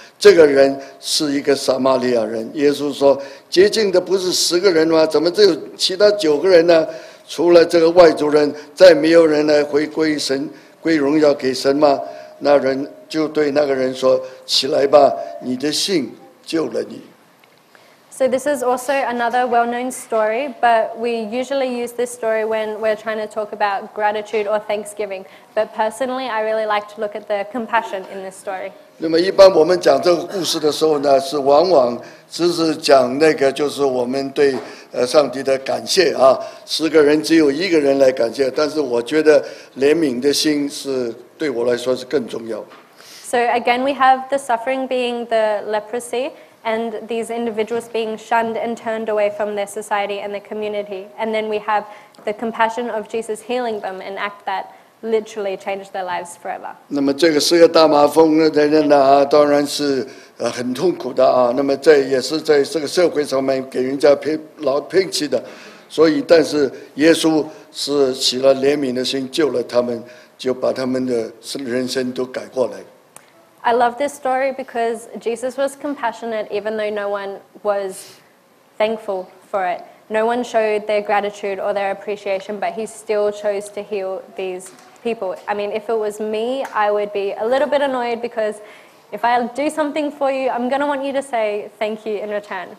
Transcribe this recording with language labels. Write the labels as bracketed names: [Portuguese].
[Chinese] 这个人是一个撒玛利亚人。耶稣说：“洁净的不是10个人吗？怎么只有其他9个人呢？除了这个外族人，再没有人来回归神，归荣耀给神吗？” 那人就对那个人说：“起来吧，你的信救了你。” [English] So this is also another well-known story, but we usually use this story when we're trying to talk about gratitude or thanksgiving. But personally, I really like to look at the compassion in this story. [Chinese] 那么一般我们讲这个故事的时候呢，是往往只是讲那个就是我们对上帝的感谢啊，10个人只有1个人来感谢，但是我觉得怜悯的心是对我来说是更重要。 [English] So again, we have the suffering being the leprosy, and these individuals being shunned and turned away from their society and their community. And then we have the compassion of Jesus healing them, an act that literally changed their lives forever. [Chinese] 那么这个10个大麻风的人呢，当然是很痛苦的啊。那么也是在这个社会上面给人家老摒弃的，所以但是耶稣是起了怜悯的心，救了他们，就把他们的人生都改过来。 [English] I love this story because Jesus was compassionate even though no one was thankful for it. No one showed their gratitude or their appreciation, but he still chose to heal these people. I mean, if it was me, I would be a little bit annoyed because if I do something for you, I'm going to want you to say thank you in return.